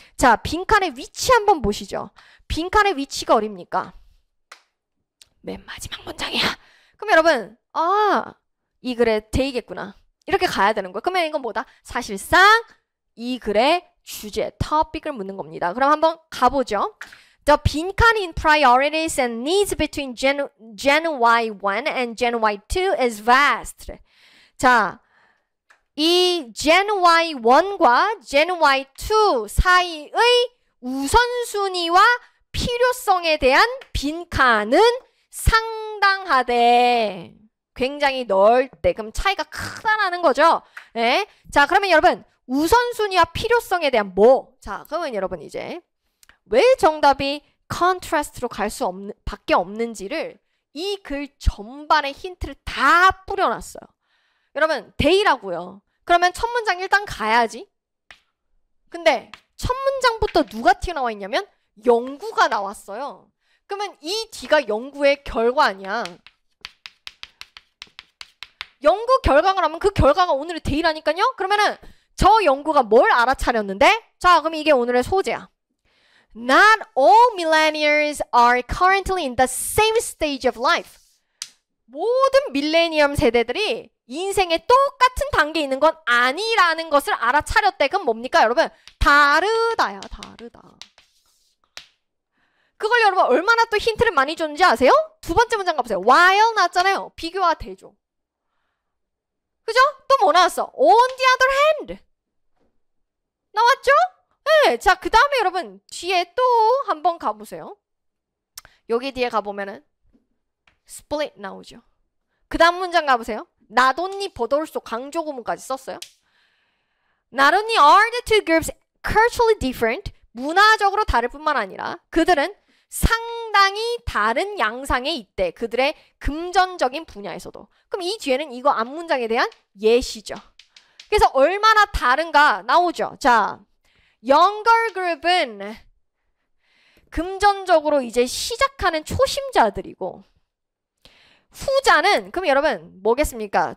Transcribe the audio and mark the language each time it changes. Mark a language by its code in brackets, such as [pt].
[ko] 자, 빈칸의 위치 한번 보시죠. 빈칸의 위치가 어딥니까? 맨 마지막 문장이야. 그럼 여러분 이 글의 대의겠구나. 이렇게 가야 되는 거예요. 그러면 이건 뭐다? 사실상 이 글의 주제, topic을 묻는 겁니다. 그럼 한번 가보죠. [en] The 빈칸 in priorities and needs between Gen Y1 and Gen Y2 is vast. [ko] 자, 이 Gen Y1과 Gen Y2 사이의 우선순위와 필요성에 대한 빈칸은 상당하대. 굉장히 넓대. 그럼 차이가 크다라는 거죠. 네? 자, 그러면 여러분 우선순위와 필요성에 대한 뭐? 자, 그러면 여러분 이제 왜 정답이 컨트라스트로 갈 수 없는 밖에 없는지를 이 글 전반에 힌트를 다 뿌려놨어요. 여러분 대의라고요. 그러면 첫 문장 일단 가야지. 근데 첫 문장부터 누가 튀어나와 있냐면 영구가 나왔어요. 그러면 이 뒤가 영구의 결과 아니야. 연구 결과가 나면 그 결과가 오늘의 대의라니까요. 그러면은 저 연구가 뭘 알아차렸는데? 자, 그럼 이게 오늘의 소재야. [en] Not all millennials are currently in the same stage of life. [ko] 모든 밀레니엄 세대들이 인생의 똑같은 단계에 있는 건 아니라는 것을 알아차렸대. 그럼 뭡니까, 여러분? 다르다야, 다르다. 그걸 여러분 얼마나 또 힌트를 많이 줬는지 아세요? 두 번째 문장 가보세요. while 나왔잖아요. 비교와 대조. 그죠? 또 뭐 나왔어? [en] On the other hand. [ko] 나왔죠? 네. 자, 그 다음에 여러분 뒤에 또 한번 가보세요. 여기 뒤에 가보면은 split 나오죠. 그 다음 문장 가보세요. [en] Not only but also [ko] 강조 구문까지 썼어요. [en] Not only are the two groups culturally different, [ko] 문화적으로 다를 뿐만 아니라 그들은 상당히 다른 양상에 있대. 그들의 금전적인 분야에서도. 그럼 이 뒤에는 이거 앞문장에 대한 예시죠. 그래서 얼마나 다른가 나오죠. 자, younger group은 금전적으로 이제 시작하는 초심자들이고 후자는 그럼 여러분 뭐겠습니까?